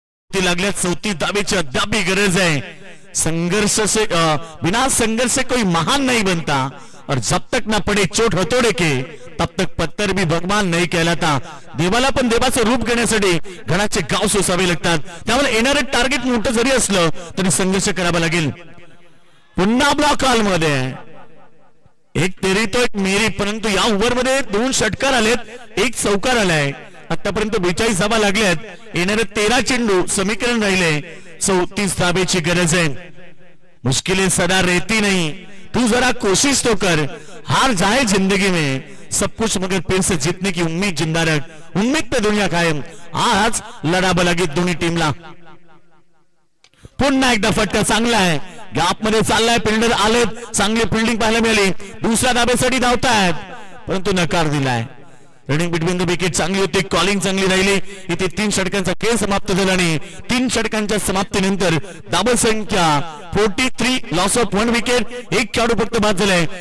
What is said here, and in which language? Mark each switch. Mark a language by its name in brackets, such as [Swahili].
[Marathi] लागल्या 34 धावेची अद्याप गरज आहे. [Hindi] संघर्ष से बिना संघर्ष से कोई महान नहीं बनता, और जब तक ना पडे चोट हतोडे के तब तक पत्थर भी भगवान नहीं कहलाता. [Marathi] देवाला पण देवाचं रूप घेण्यासाठी घणाचे गाव सोसावे लागतात. त्यामुळे येणारे टार्गेट मोठं जरी असलं तरी संघर्ष करावा लागेल. पुन्हा ब्लॉक हॉल मध्ये [Hindi] एक तेरी तो एक मेरी, [Marathi] परंतु या ओव्हर मध्ये 2 षटकार आलेत, 1 चौकार आलाय. आतापर्यंत 42 धावा लागल्यात. येणारे 13 चेंडू समीकरण राहिले, 34 धावेची गरज आहे. [Hindi] मुश्किलें सदा रहती नहीं, तू जरा कोशिश तो कर, हार जाए जिंदगी में सब कुछ मगर फिर से जीतने की उम्मीद जिंदा रख, उम्मीद पे दुनिया कायम. [Marathi] आज लढावं लागेल दोन्ही टीमला. पुन्हा एकदा फटका चांगला आहे, गॅप मध्ये चाललाय, फिल्डर आलेत, चांगली फिल्डिंग पाहायला मिळाली. दुसऱ्या धाब्यासाठी धावतायत परंतु नकार दिलाय. [English] running between the wicket [Marathi] चांगली होती, कॉलिंग चांगली राहिली. इथे 3 षटकांचा खेळ समाप्त झाला आणि 3 षटकांच्या समाप्तीनंतर धावा संख्या 43, [English] loss of 1 wicket, [Marathi] 1 खेळाडू फक्त बाद झालाय.